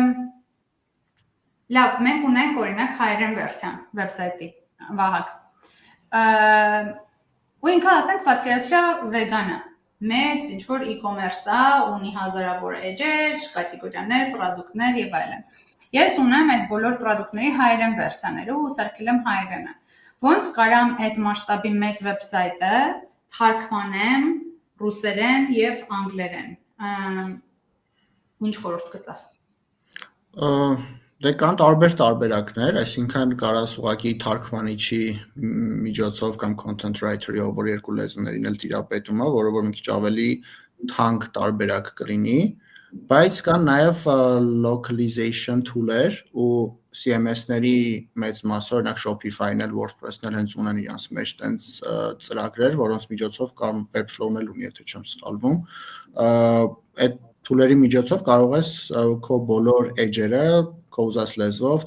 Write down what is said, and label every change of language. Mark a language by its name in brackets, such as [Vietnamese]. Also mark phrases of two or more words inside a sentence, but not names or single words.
[Armenian] լավ, մենք ունենք օրինակ հայերեն վերսիան վեբսայթի, Վահագ, ու ինքը ասենք պատկերացրա վեգանը, մեծ ինչ-որ e-commerce-ա, ունի հազարավոր էջեր, կատեգորիաներ, պրոդուկտներ եւ այլն։ Ես ունեմ այդ բոլոր պրոդուկտների հայերեն վերսիաները ու սարքել եմ հայերենը։ Ոնց կարամ այդ մասշտաբի մեծ վեբսայթը թարգմանեմ ռուսերեն եւ անգլերեն։ Ինչ խորհուրդ կտաս։ Դե կան տարբեր տարբերակներ, այսինքն կարաս ուղղակի թարգմանիչի միջոցով կամ [English] content writer-ով, [Armenian] որ երկու լեզուներին էլ տիրապետում է, որը որ մի քիչ ավելի թանկ տարբերակ կլինի, բայց կան նաև [English] localization tool-եր [Armenian] ու CMS-ների մեծ մասը, օրինակ Shopify-ն էլ WordPress-ն էլ հենց ունեն իրենց մեջ տենց ծրագրեր, որոնց միջոցով կամ Webflow-ն էլ ունի, եթե չեմ սխալվում, այդ tool-երի միջոցով կարող ես քո բոլոր էջերը քո ուզած լեզվով